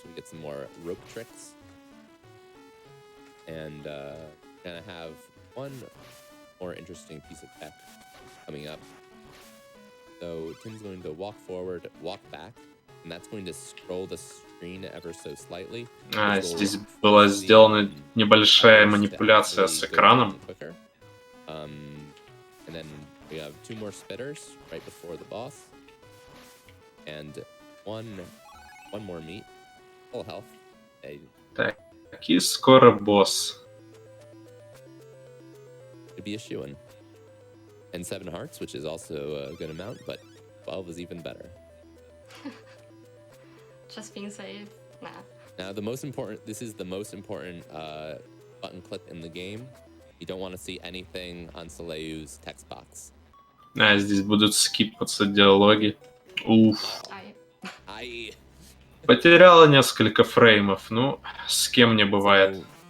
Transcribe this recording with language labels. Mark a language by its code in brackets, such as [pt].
[en] We get some more rope tricks. And gonna have one more interesting piece of tech coming up. So Tim's going to walk forward, walk back, and that's going to scroll the screen ever so slightly. [ru] А, здесь была сделана небольшая манипуляция с экраном. [en] And then we have 2 more spitters right before the boss. And one more meat. Full health. [ru] Так, и скоро босс. [en] Could be a shoo-in. And 7 hearts, which is also a good amount, but 12 is even better. Just being safe. Nah. Now, this is the most important button click in the game. You don't want to see anything on Soleil's text box. [ru] А, здесь будут скипаться диалоги. Уф. Потеряла несколько фреймов. Ну, с кем не бывает.